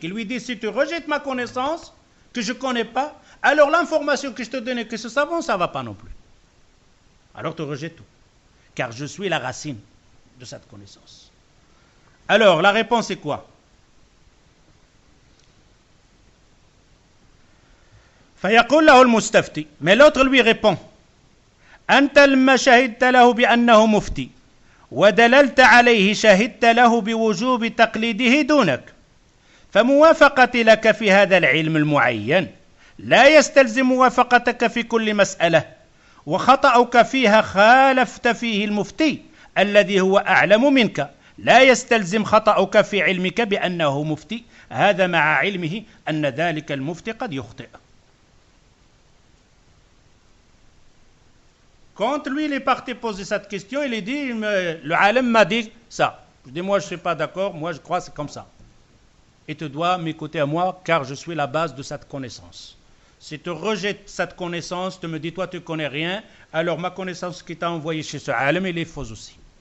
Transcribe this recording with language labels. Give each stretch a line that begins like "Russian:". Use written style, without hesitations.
French: Il lui dit, si tu rejettes ma connaissance, que je ne connais pas, alors l'information que je te donnais, que ce savant, ça ne va pas non plus. Alors tu rejettes tout. Car je suis la racine de cette connaissance. Alors, la réponse est quoi?
Arabic: فيقول له المستفتي,
French: mais l'autre lui répond,
Arabic: أنت لما شهدت له بأنه مفتي ودللت عليه شهدت له بوجوب تقليده دونك فموافقتي لك في هذا العلم المعين لا يستلزم موافقتك في كل مسألة وخطأك فيها خالفت فيه المفتي الذي هو أعلم منك لا يستلزم خطأك في علمك بأنه مفتي هذا مع علمه أن ذلك المفتي قد يخطئ.
French: Quand lui, il est parti poser cette question, il dit, le alim m'a dit ça. Je dis, moi, je ne suis pas d'accord, moi, je crois que c'est comme ça. Et tu dois m'écouter à moi, car je suis la base de cette connaissance. Si tu rejettes cette connaissance, tu me dis, toi, tu ne connais rien, alors ma connaissance qui t'a envoyé chez ce alim, elle est fausse aussi.